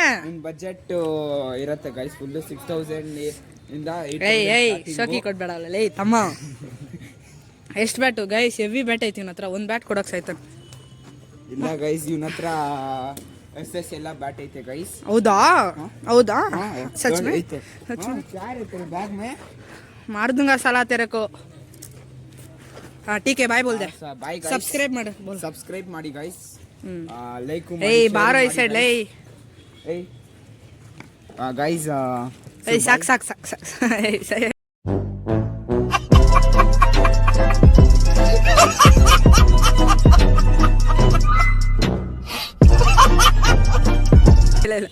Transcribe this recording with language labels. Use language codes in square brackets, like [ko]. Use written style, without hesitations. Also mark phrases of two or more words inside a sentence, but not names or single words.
[kn] ನಿನ್ನ ಬಜೆಟ್ ಇರುತ್ತೆ ಗೈಸ್ ಫುಲ್ 6000 ಇಂದ. ಏಯ್ ಶೋಕಿ ಕೊಡ್ಬೇಡ ಲೇ ತಮ್ಮ. ಎಷ್ಟು ಬ್ಯಾಟು ಗೈಸ್? ಹೆವಿ ಬ್ಯಾಟ್ ಐತಿ ಇವನ ಹತ್ರ. ಒಂದು ಬ್ಯಾಟ್ ಕೊಡೋಕೆ ಸಾಯ್ತಾನೆ. ಇಲ್ಲ ಗೈಸ್, ಇವನ ಹತ್ರ SS ಎಲ್ಲ ಬ್ಯಾಟ್ ಐತೆ ಗೈಸ್. ಹೌದಾ? ಹೌದಾ? [hi] सच में [kn] ಐತೆ. [hi] क्या है तेरे बैग में? मार दूंगा साला तेरे को. हाँ ठीक है, बाय बोल दे. [en] Bye guys. [kn] सब्सक्राइब ಮಾಡಿ बोल. सब्सक्राइब ಮಾಡಿ गाइस. ಲೈಕ್ ಏಯ್ ಬಾರೋ ಈ ಸೈಡ್ ಲೈ ಗೈಸ್ ಏಯ್ ಸಾಕು ಸಾಕು ಸಾಕು ಸಾಕು ಇಲ್ಲ ಇಲ್ಲ